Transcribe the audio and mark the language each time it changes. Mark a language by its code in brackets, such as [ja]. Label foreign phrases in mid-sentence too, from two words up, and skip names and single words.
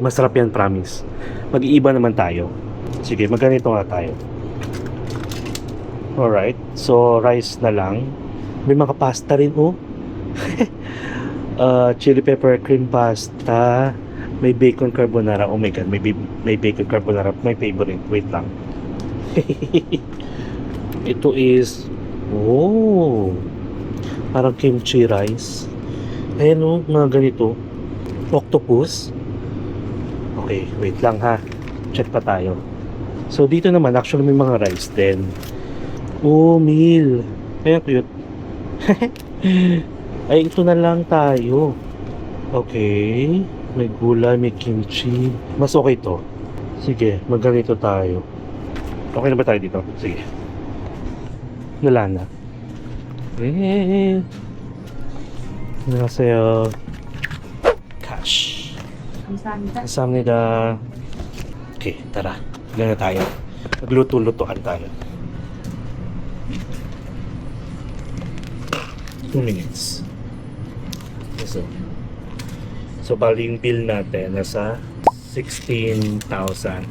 [tl] Masarap yan, promise. Mag-iiba naman tayo. Sige, magganito nga tayo. [en] Alright, so rice [tl] na lang. May mga pasta rin [en] chili pepper cream pasta. [tl] May [en] bacon carbonara. Oh my god, may bacon carbonara. My favorite. Wait lang. [tl] Ito is parang [en] kimchi rice. [tl] Ayan mga ganito. Octopus. Okay, wait lang ha. Check pa tayo. So dito naman actually may mga rice din. Meal. Ayan, cute. Ay, ito na lang tayo. Okay. May gulay, may kimchi. Mas okay to. Sige, magganito tayo. Okay na ba tayo dito? Sige. Wala na. [ko] 안녕하세요. Cash. 감사합니다. 감사합니다. [tl] Okay, tara. Gana tayo. Magluto-lutuan tayo. 2 minutes. So bali yung bill natin nasa 16,800.